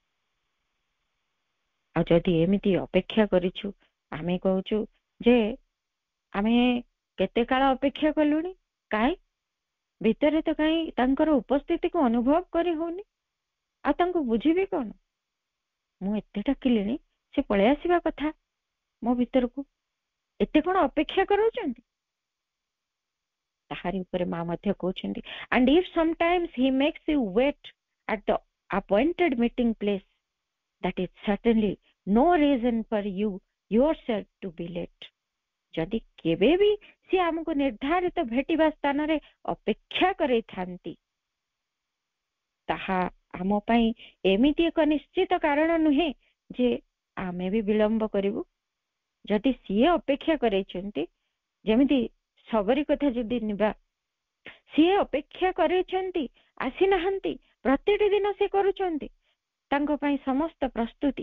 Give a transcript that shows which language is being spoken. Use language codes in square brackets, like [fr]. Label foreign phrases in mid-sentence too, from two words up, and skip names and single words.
[or] ଆଉ ଯଦି ଏମିତି ଅପେକ୍ଷା କରିଛୁ, ଆମେ କହୁଛୁ ଯେ ଆମେ କେତେ କାଳ ଅପେକ୍ଷା କଲୁଣି, କାହିଁ ଭିତରେ ତ କାହିଁ ତାଙ୍କର ଉପସ୍ଥିତିକୁ ଅନୁଭବ କରି ହଉନି, ଆଉ ତାଙ୍କୁ ବୁଝିବି କଣ? ମୁଁ ଏତେ ଡାକିଲିଣି, ସେ ପଳେଇ ଆସିବା କଥା ମୋ ଭିତରକୁ, ଏତେ କଣ ଅପେକ୍ଷା କରାଉଛନ୍ତି? ତାହାରି ଉପରେ ମା ମଧ୍ୟ କହୁଛନ୍ତି, [en] and if sometimes he makes you wait at the appointed meeting place, that is certainly no reason for you yourself to be late. [or] ଯଦି କେବେ ବି ସେ ଆମକୁ ନିର୍ଦ୍ଧାରିତ ଭେଟିବା ସ୍ଥାନରେ ଅପେକ୍ଷା କରେଇଥାନ୍ତି, ତାହା ଆମ ପାଇଁ ଏମିତି ଏକ ନିଶ୍ଚିତ କାରଣ ନୁହେଁ ଯେ ଆମେ ବି ବିଳମ୍ବ କରିବୁ। ଯଦି ସିଏ ଅପେକ୍ଷା କରେଇଛନ୍ତି, ଯେମିତି ସବରୀ କଥା ଯଦି ନିବା, ସିଏ ଅପେକ୍ଷା କରେଇଛନ୍ତି, ଆସିନାହାନ୍ତି, ପ୍ରତିଟି ଦିନ ସେ କରୁଛନ୍ତି ତାଙ୍କ ପାଇଁ ସମସ୍ତ ପ୍ରସ୍ତୁତି।